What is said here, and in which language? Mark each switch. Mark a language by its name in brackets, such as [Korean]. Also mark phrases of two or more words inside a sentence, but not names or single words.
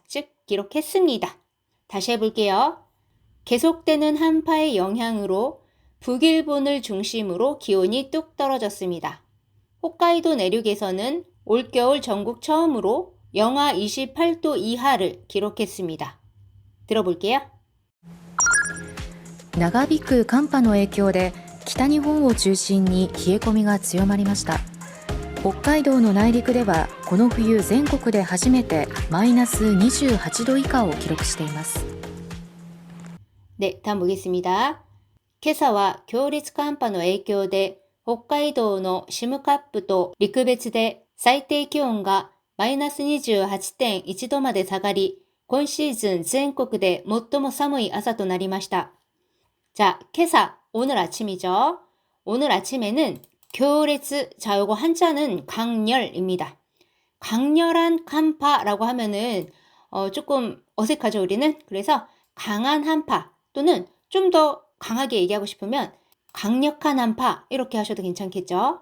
[Korean] 즉, 기록했습니다. 다시 해볼게요. 계속되는 한파의 영향으로 북일본을 중심으로 기온이 뚝 떨어졌습니다. 홋카이도 내륙에서는 올겨울 전국 처음으로 영하 28도 이하를 기록했습니다. 들어볼게요. [Japanese] 長引く寒波の影響で北日本を中心に冷え込みが強まりました。北海道の内陸ではこの冬全国で初めてマイナス28度以下を記録しています。 [Korean] 네, 다음 보겠습니다. [Japanese] 今朝は強烈寒波の影響で北海道の占冠と陸別で最低気温がマイナス28.1度まで下がり、今シーズン全国で最も寒い朝となりました。 [Korean] 자, 今朝, 오늘 아침이죠. 오늘 아침에는 교레츠, 자, 요거 한자는 강렬입니다. 강렬한 한파라고 하면은 조금 어색하죠, 우리는. 그래서 강한 한파 또는 좀 더 강하게 얘기하고 싶으면 강력한 한파 이렇게 하셔도 괜찮겠죠.